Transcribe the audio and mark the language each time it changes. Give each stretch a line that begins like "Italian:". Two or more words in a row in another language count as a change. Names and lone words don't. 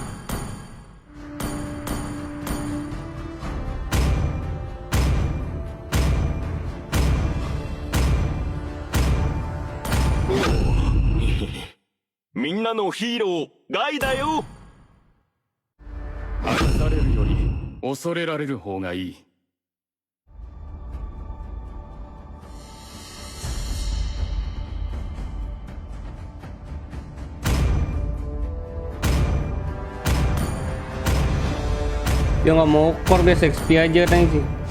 Japanese: みんなのヒーロー、ガイだよ。愛されるより恐れられる方がいい。
Indonesian: Dia nggak mau core guys, XP aja nih sih.